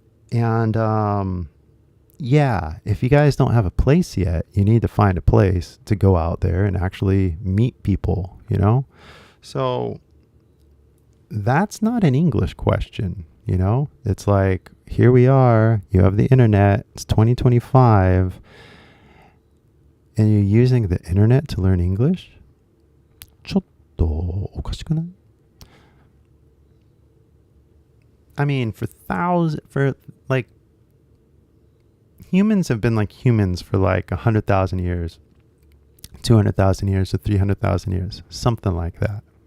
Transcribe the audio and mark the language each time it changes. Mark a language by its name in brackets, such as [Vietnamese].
[English] And yeah, if you guys don't have a place yet, you need to find a place to go out there and actually meet people, you know? So that's not an English question, you know? It's like, here we are, you have the internet, it's 2025, and you're using the internet to learn English? [Japanese] ちょっとおかしくない? [English] I mean, for like, humans have been like humans for like 100,000 years, 200,000 years, or 300,000 years, something like that.